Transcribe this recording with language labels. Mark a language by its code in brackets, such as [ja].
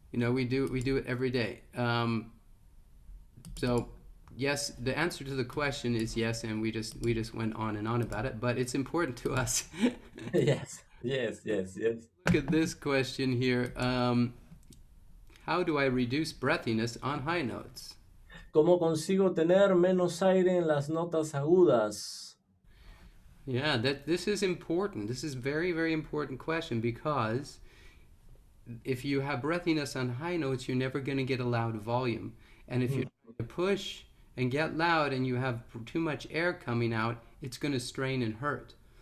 [en] You know, we do it every day. So yes, the answer to the question is yes, and we just went on and on about it, but it's important to us. Yes, yes, yes, yes. Look at this question here. How do I reduce breathiness on high notes? [es] ¿Cómo consigo tener menos aire en las notas agudas? [en] Yeah, that this is important. This is very, very important question because if you have breathiness on high notes, you're never going to get a loud volume. And if you're Mm, trying to push and get loud and you have too much air coming out, it's going to strain and hurt.